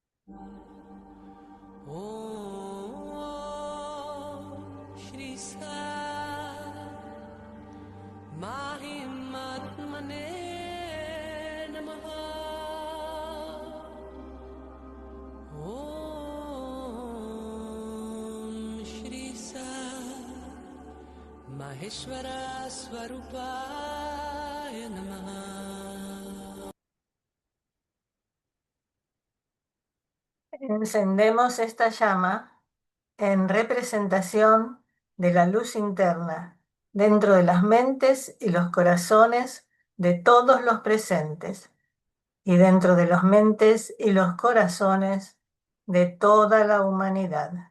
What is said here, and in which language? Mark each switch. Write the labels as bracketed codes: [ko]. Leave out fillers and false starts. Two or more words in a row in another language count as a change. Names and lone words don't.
[sa] ॐ श्री साई महिमात्मने नमः. ॐ श्री साई महेश्वर स्वरूपाय नमः. [es] Encendemos esta llama en representación de la luz interna dentro de las mentes y los corazones de todos los presentes y dentro de las mentes y los corazones de toda la humanidad.